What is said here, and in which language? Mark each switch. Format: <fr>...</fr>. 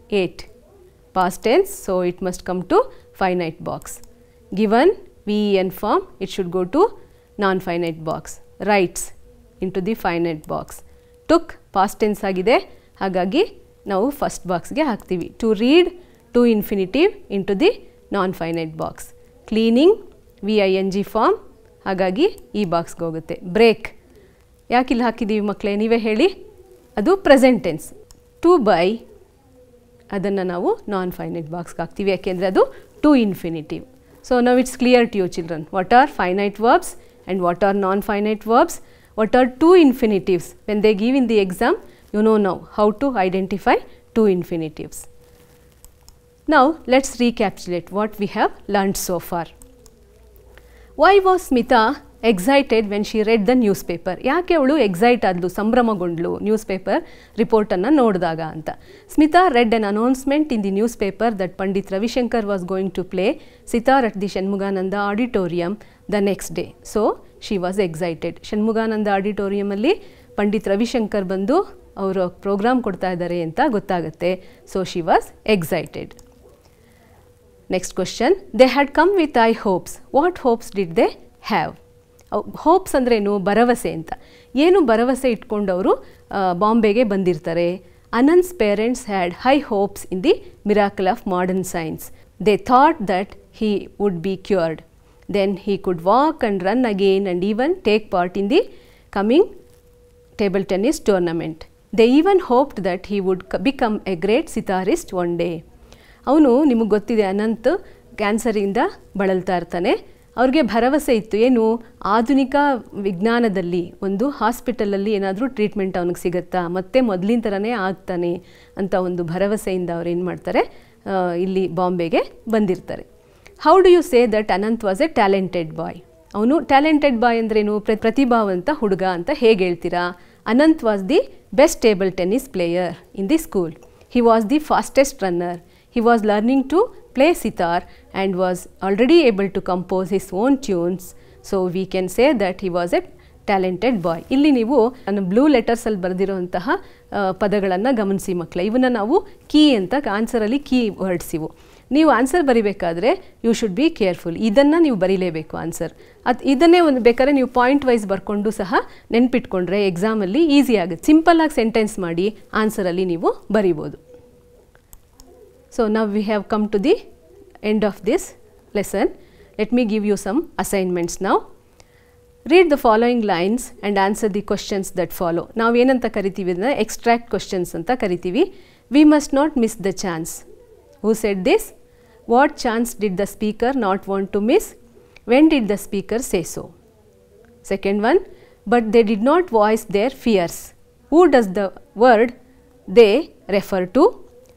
<en>8, past tense, so it must come to finite box. Given VEN form, it should go to non finite box. Writes into the finite box. Took past tense</en> <kn>agide, hagagi ನಾವು first ಬಾಕ್ಸ್ಗೆ ಹಾಕ್ತೀವಿ.</kn> <en>To read to infinitive into the non finite box.</en> <kn>Cleaning VING form, ಹಾಗಾಗಿ ಈ ಬಾಕ್ಸ್ಗೆ ಹೋಗುತ್ತೆ. Break ಯಾಕಿಲ್ಲಿ ಹಾಕಿದ್ದೀವಿ ಮಕ್ಕಳೇ, ನೀವೇ ಹೇಳಿ. ಅದು ಪ್ರೆಸೆಂಟ್ ಟೆನ್ಸ್. ಟು ಬೈ ಅದನ್ನು ನಾವು ನಾನ್ ಫೈನೈಟ್ ಬಾಕ್ಸ್ಗೆ ಹಾಕ್ತೀವಿ, ಯಾಕೆಂದರೆ ಅದು to infinitive.</kn> <en>So now it's clear to you children what are finite verbs and what are non-finite verbs, what are two infinitives. When they give in the exam, you know now how to identify two infinitives. Now let's recapitulate what we have learnt so far. Why was Smita excited when she read the newspaper?</en> <kn>ಯಾಕೆ ಅವಳು excite ಆದ್ಲು, ಸಂಭ್ರಮಗೊಂಡ್ಲು news paper ರಿಪೋರ್ಟನ್ನು ನೋಡಿದಾಗ ಅಂತ.</kn> <en>Smita read an announcement in the newspaper that Pandit Ravishankar was going to play sitar at the Shanmugananda auditorium the next day. So she was excited.</en> <kn>Shanmugananda auditorium ಅಲ್ಲಿ ಪಂಡಿತ್ ರವಿಶಂಕರ್ ಬಂದು ಅವರು program ಕೊಡ್ತಾ ಇದ್ದಾರೆ ಅಂತ ಗೊತ್ತಾಗುತ್ತೆ.</kn> <en>So she was excited. Next question, they had come with high hopes. What hopes did they have?</en> <kn>Hopes ಅಂದ್ರೇನು, ಭರವಸೆ ಅಂತ. ಏನು ಭರವಸೆ ಇಟ್ಕೊಂಡು ಅವರು ಬಾಂಬೆಗೆ ಬಂದಿರ್ತಾರೆ.</kn> <en>Anant's parents had high hopes in the miracle of modern science. They thought that he would be cured. Then he could walk and run again and even take part in the coming table tennis tournament. They even hoped that he would become a great sitarist one day.</en> <kn>ಅವನು, ನಿಮಗೆ ಗೊತ್ತಿದೆ, ಅನಂತ್ ಕ್ಯಾನ್ಸರಿಂದ ಬಳಲ್ತಾ ಇರ್ತಾನೆ. ಅವ್ರಿಗೆ ಭರವಸೆ ಇತ್ತು, ಏನು, ಆಧುನಿಕ ವಿಜ್ಞಾನದಲ್ಲಿ ಒಂದು ಹಾಸ್ಪಿಟಲಲ್ಲಿ ಏನಾದರೂ ಟ್ರೀಟ್ಮೆಂಟ್ ಅವನಿಗೆ ಸಿಗುತ್ತಾ, ಮತ್ತೆ ಮೊದಲಿನ ಥರನೇ ಆಗ್ತಾನೆ ಅಂತ ಒಂದು ಭರವಸೆಯಿಂದ ಅವ್ರು ಏನು ಮಾಡ್ತಾರೆ, ಇಲ್ಲಿ ಬಾಂಬೆಗೆ ಬಂದಿರ್ತಾರೆ.</kn> <en>How do you say that Anant was a talented boy?</en> <kn>ಅವನು ಟ್ಯಾಲೆಂಟೆಡ್ ಬಾಯ್ ಅಂದ್ರೇನು, ಪ್ರತಿಭಾವಂತ ಹುಡುಗ ಅಂತ ಹೇಗೆ ಹೇಳ್ತೀರಾ?</kn> <en>Anant was the best table tennis player in the school. He was the fastest runner. He was learning to play sitar and was already able to compose his own tunes. So we can say that he was a talented boy.</en> <kn>ಇಲ್ಲಿ ನೀವು ನಾನು blue ಲೆಟರ್ಸಲ್ಲಿ ಬರೆದಿರುವಂತಹ ಪದಗಳನ್ನು ಗಮನಿಸಿ ಮಕ್ಕಳೇ. ಇವನ್ನ ನಾವು key ಅಂತ, ಆನ್ಸರಲ್ಲಿ ಕೀ ವರ್ಡ್ಸ್ ಇವು. ನೀವು answer ಬರಿಬೇಕಾದ್ರೆ</kn> <en>You should be careful.</en> <kn>ಇದನ್ನು ನೀವು ಬರೀಲೇಬೇಕು ಆನ್ಸರ್. ಇದನ್ನೇ ಒಂದು ಬೇಕಾದ್ರೆ ನೀವು ಪಾಯಿಂಟ್ ವೈಸ್ ಬರ್ಕೊಂಡು ಸಹ ನೆನ್ಪಿಟ್ಕೊಂಡ್ರೆ ಎಕ್ಸಾಮಲ್ಲಿ ಈಸಿ ಆಗುತ್ತೆ. ಸಿಂಪಲ್ಲಾಗಿ ಸೆಂಟೆನ್ಸ್ ಮಾಡಿ ಆನ್ಸರಲ್ಲಿ ನೀವು ಬರಿಬೋದು.</kn> <en>So now we have come to the end of this lesson. Let me give you some assignments now. Read the following lines and answer the questions that follow.</en> <kn>ನಾವು ಏನಂತ ಕರಿತೀವಿ ಅದನ್ನ extract questions ಅಂತ ಕರಿತೀವಿ.</kn> <en>We must not miss the chance. Who said this? What chance did the speaker not want to miss? When did the speaker say so? Second one, but they did not voice their fears. Who does the word they refer to?</en>